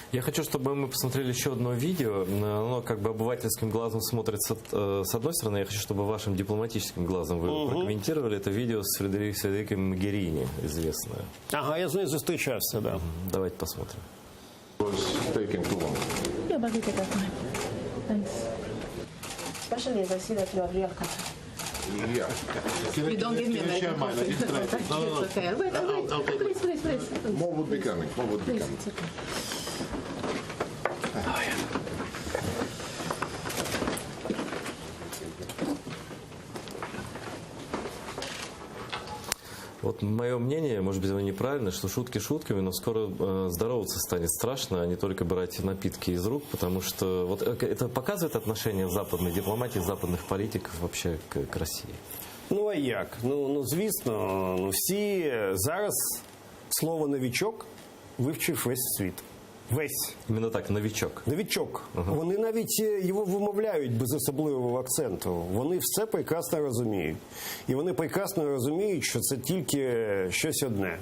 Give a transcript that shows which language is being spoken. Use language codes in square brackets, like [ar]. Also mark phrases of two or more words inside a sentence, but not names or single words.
[ru] Я хочу, чтобы мы посмотрели еще одно видео. Оно как бы обывательским глазом смотрится с одной стороны. Я хочу, чтобы вашим дипломатическим глазом вы прокомментировали это видео с Фредериком Могерини, известное. [uk] Ага, я з нею зустрічався, [ru] да. Давайте посмотрим. [en] Yeah, but we take our time. Thanks. Especially as I see that you are real country. Yeah. You don't give me American coffee. It's okay. Wait, please. More would be coming. More would be Please, coming. it's okay. [ru] Вот мое мнение, может быть, оно неправильно, что шутки шутками, но скоро здороваться станет страшно, а не только брать напитки из рук, потому что вот это показывает отношение западной дипломатии, западных политиков вообще к России. [uk] Ну, а як? Ну, звісно, всі зараз слово «новічок» вивчив весь світ. [ru] Весь. Именно так, новичок. [uk] Новічок. Вони навіть його вимовляють без особливого акценту. Вони все прекрасно розуміють. І вони прекрасно розуміють, що це тільки щось одне.